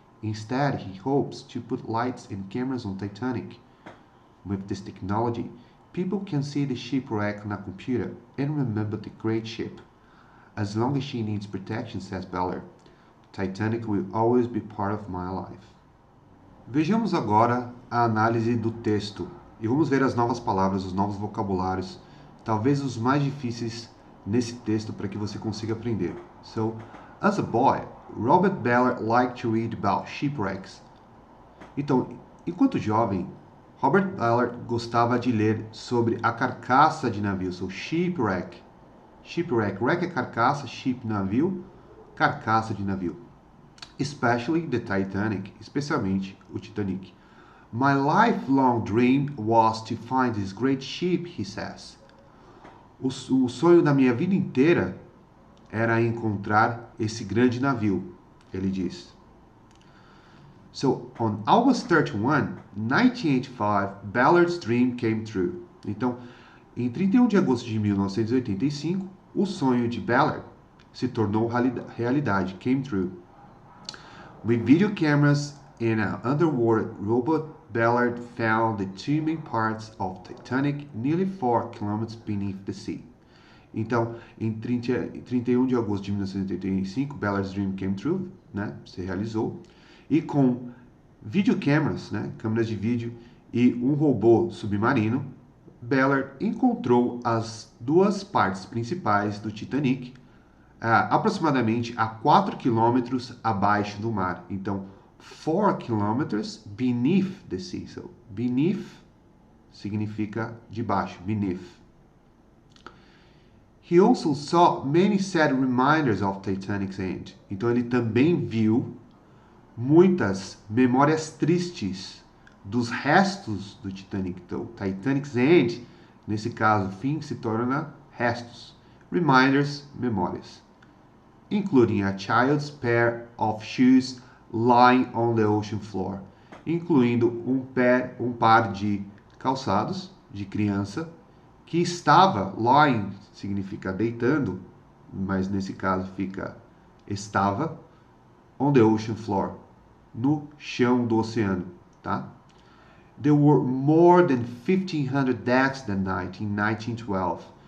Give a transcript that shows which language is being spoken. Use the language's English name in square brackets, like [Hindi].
[English] Instead, he hopes to put lights and cameras on Titanic. With this technology, people can see the shipwreck on a computer and remember the great ship. As long as she needs protection, says Ballard, Titanic will always be part of my life. [Portuguese] Vejamos agora a análise do texto e vamos ver as novas palavras, os novos vocabulários, talvez os mais difíceis nesse texto para que você consiga aprender. [English] So, as a boy, Robert Ballard liked to read about shipwrecks. [Portuguese] Então, enquanto jovem, Robert Ballard gostava de ler sobre a carcaça de navios, [English] so shipwreck. [Portuguese] Shipwreck, wreck é carcaça, ship, navio, carcaça de navio. [English] Especially the Titanic, [Portuguese] especialmente o Titanic. [English] My lifelong dream was to find this great ship, he says. [Portuguese] O sonho da minha vida inteira era encontrar esse grande navio, ele diz. [English] So, on August 31, 1985, Ballard's dream came true. [Portuguese] Então, em 31 de agosto de 1985, o sonho de Ballard se tornou realidade, [English] came true. With video cameras and an underwater robot, Ballard found the two main parts of Titanic nearly 4 kilometers beneath the sea. [Portuguese] Então, em 31 de agosto de 1985, [English] Ballard's dream came true, [Portuguese] né? Se realizou. E com videocameras, né? Câmeras de vídeo e um robô submarino, Ballard encontrou as duas partes principais do Titanic, aproximadamente a 4 quilômetros abaixo do mar. [English] Então, 4 kilometers beneath the sea. [Portuguese] So, beneath significa debaixo, beneath. [English] He also saw many sad reminders of Titanic's end. [Portuguese] Então, ele também viu muitas memórias tristes dos restos do Titanic. Então, [English] Titanic's end, [Portuguese] nesse caso, fim, se torna restos. Reminders, memórias. [English] Including a child's pair of shoes lying on the ocean floor. [Portuguese] Incluindo um par de calçados de criança que estava, lying significa deitando, mas nesse caso fica estava, [English] on the ocean floor, [Portuguese] no chão do oceano, tá? [English] There were more than 1,500 deaths that night in 1912.